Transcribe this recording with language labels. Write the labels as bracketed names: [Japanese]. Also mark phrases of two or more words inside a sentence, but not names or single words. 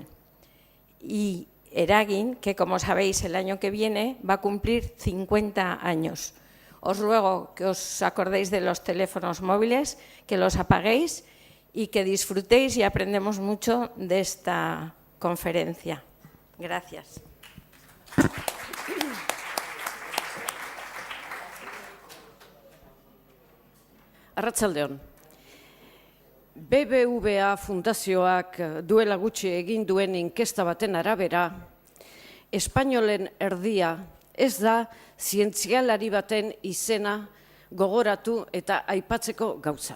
[Spanish] Y Eragin, que como sabéis el año que viene va a cumplir 50 años. Os ruego que os acordéis de los teléfonos móviles, que los apaguéis y que disfrutéis y aprendemos mucho de esta conferencia. Gracias. [Basque] Arratsaldeon. BBVA Fundazioak duela gutxi egin duen inkesta baten arabera, espainolen erdia ez da zientzialari baten izena gogoratu eta aipatzeko gauza.